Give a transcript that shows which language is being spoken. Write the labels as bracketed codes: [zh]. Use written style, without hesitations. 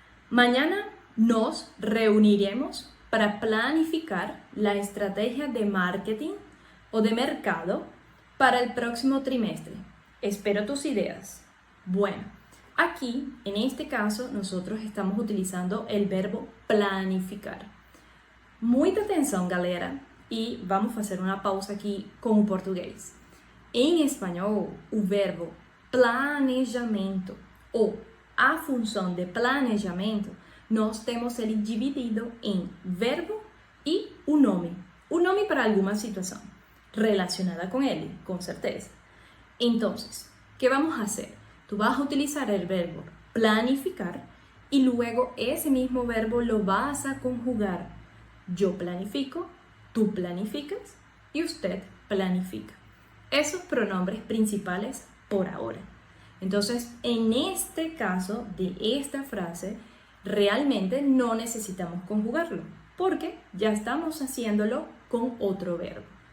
[es] Mañana nos reuniremos para planificar la estrategia de marketing o de mercado para el próximo trimestre. Espero tus ideas. Bueno, Aquí, en este caso, nosotros estamos utilizando el verbo planificar. [pt] Muita atenção, galera, e vamos fazer uma pausa aqui com o português. Em espanhol, o verbo planejamento ou a função de planejamento, nós temos ele dividido em verbo e o nome. O nome para alguma situação relacionada com ele, com certeza. [es] Então, ¿qué vamos a hacer? Tú vas a utilizar el verbo planificar y luego ese mismo verbo lo vas a conjugar. Yo planifico, tú planificas y usted planifica. Esos pronombres principales por ahora. Entonces, en este caso de esta frase, realmente no necesitamos conjugarlo porque ya estamos haciéndolo con otro verbo.